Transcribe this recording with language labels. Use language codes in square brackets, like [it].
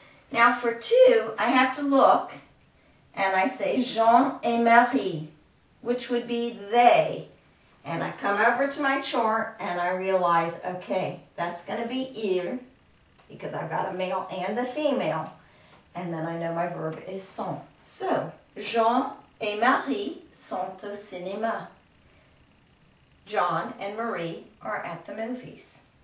[en] Now for two, I have to look and I say Jean et Marie, which would be they. And I come over to my chart and I realize, okay, that's going to be il because I've got a male and a female. And then I know my verb is sont. [fr] So, Jean et Marie sont au cinéma. [en] John and Marie are at the movies.